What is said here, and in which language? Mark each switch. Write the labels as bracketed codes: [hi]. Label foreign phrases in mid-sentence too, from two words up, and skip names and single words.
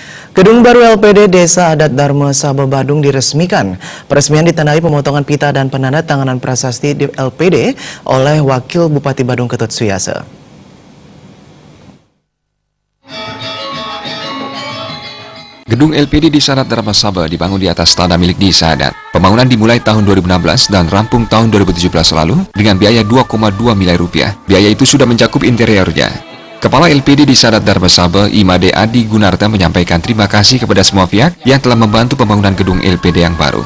[id] Gedung baru LPD Desa Adat Dharma Saba Badung diresmikan. Peresmian ditandai pemotongan pita dan penandatanganan prasasti di LPD oleh Wakil Bupati Badung Ketut Suyase. Gedung LPD Desa Adat Dharma Saba dibangun di atas tanah milik Desa Adat. Pembangunan dimulai tahun 2016 dan rampung tahun 2017 lalu dengan biaya 2,2 miliar rupiah. Biaya itu sudah mencakup interiornya. Kepala LPD Desa Adat Dharma Saba, Imade Adi Gunarta menyampaikan terima kasih kepada semua pihak yang telah membantu pembangunan gedung LPD yang baru.